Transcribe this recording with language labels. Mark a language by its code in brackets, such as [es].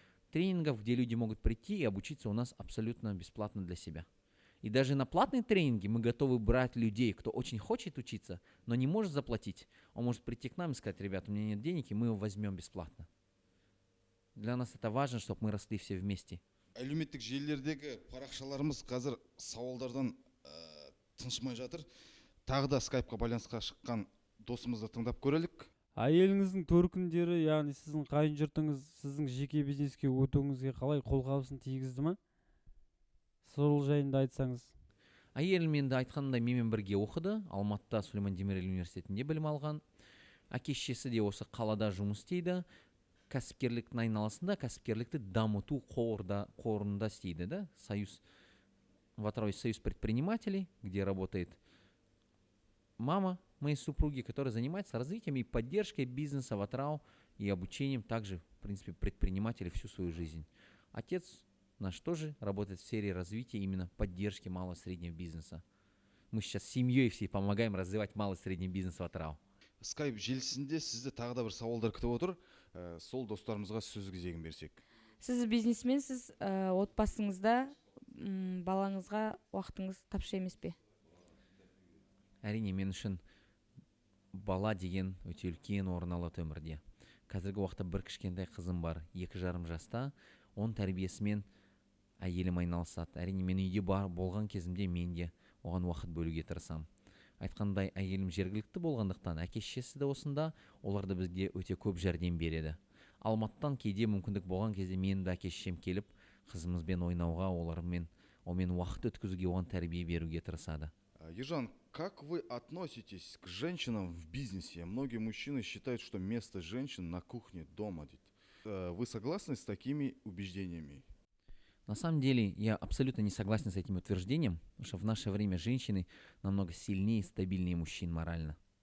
[ru] Тренингов, где люди могут прийти и обучиться у нас абсолютно бесплатно для себя. И даже на платные тренинги мы готовы брать людей, кто очень хочет учиться, но не может заплатить. Он может прийти к нам и сказать: ребята, у меня нет денег, и мы его возьмем бесплатно. Для нас это важно, чтобы мы росли все вместе. [kk] Әлеуметтік желілердегі парақшаларымыз қазір сауалдардан тыншымай жатыр. Тағы да скайпқа байланысқа шыққан досымызды тыңдап көрелік. Әйеліңіздің төркіндері, яғни сіздің қайын жұртыңыз сіздің жеке бизнеске өтуіңізге қалай қолқабысын тигізді ма? Сол жайында айтсаңыз. Әйелім енді айтқандай менімен бірге оқыды. Алматыда Сулейман Демирел университетінде білім алған. Әке-шешесі де осы қалада жұмыс істейді. Кәсіпкерліктің айналасында кәсіпкерлікті дамыту қорында істейді, да? [ru] В Атырау есть союз предпринимателей, где работает мама моей супруги, которая занимается развитием и поддержкой бизнеса в Атырау и обучением также, в принципе, предпринимателей всю свою жизнь. Отец наш тоже работает в сфере развития именно поддержки малого и среднего бизнеса. Мы сейчас с семьей всей помогаем развивать малый и средний бизнес в Атырау. [kk] Скайп желісінде сізді тағы да бір сауалдар күтіп отыр. Сол достарымызға сөз кезегін берсек. Сіз бизнесменсіз, отбасыңызда балаңызға уақытыңыз тапшы емес пе? Әрине, мен үшін бала деген өте үлкен орын алады өмірде. Қазіргі уақытта бір кішкентай қызым бар, 2,5 жаста, оның тәрбиесімен әйелім айналысады. Әрине мен үйде болған кезімде мен де оған уақыт бөлуге тырысамын. Айтқандай, әйелім жергілікті болғандықтан әке-шешесі де осында, олар да бізге өте көп жәрдем береді. Алматыдан кейде мүмкіндік болған кезде менің де әке-шешем келіп, қызымызбен ойнауға, онымен уақыт өткізуге, оған тәрбие беруге тырысады. [ru] Ержан, как вы относитесь к женщинам в бизнесе? Многие мужчины считают, что место женщин на кухне дома. Вы согласны с такими убеждениями? На самом деле, я абсолютно не согласен с этим утверждением, потому что в наше время женщины намного сильнее и стабильнее мужчин морально.